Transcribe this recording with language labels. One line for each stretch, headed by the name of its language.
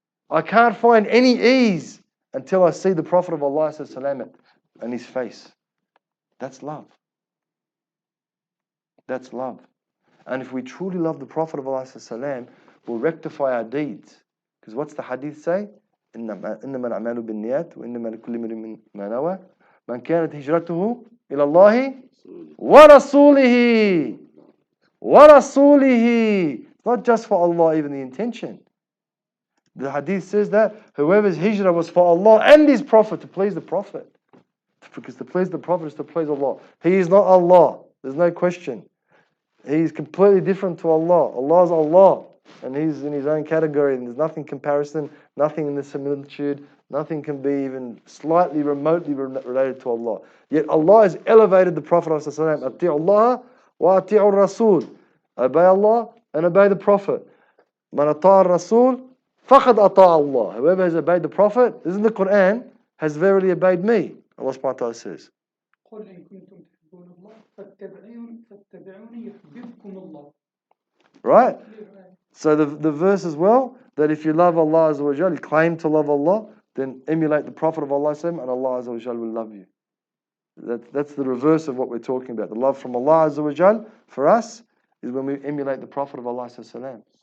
English: I can't find any ease until I see the Prophet of Allah and his face. That's love. That's love. And if we truly love the Prophet of Allah, we'll rectify our deeds. Because what's the hadith say?
Arabic: إنما الأعمال بالنيات وإنما لكل امرئ ما نوى من كانت هجرته إلى الله ورسوله ورسوله.
English: Not just for Allah, even the intention. The hadith says that whoever's hijrah was for Allah and his Prophet, to please the Prophet. Because to please the Prophet is to please Allah. He is not Allah. There's no question. He's completely different to Allah. Allah's Allah. And he's in his own category. And there's nothing comparison, nothing in the similitude, nothing can be even slightly remotely related to Allah. Yet Allah has elevated the Prophet ﷺ.
Arabic: Ati'u Allah wa ati'u Rasul.
English: Obey Allah and obey the Prophet.
Arabic: Man ata'a Rasul faqad ata'a Allah.
English: Whoever has obeyed the Prophet, this is in the Qur'an, has verily obeyed me. Allah subhanahu wa ta'ala says.
Arabic: قل إن كنتم تحبون الله فاتبعوني يحببكم الله.
English: Right? So the verse as well, that if you love Allah Azza wa Jal, you claim to love Allah, then emulate the Prophet of Allah and Allah Azza wa Jal will love you. That's the reverse of what we're talking about. The love from Allah Azza wa Jal for us is when we emulate the Prophet of Allah Sallallahu.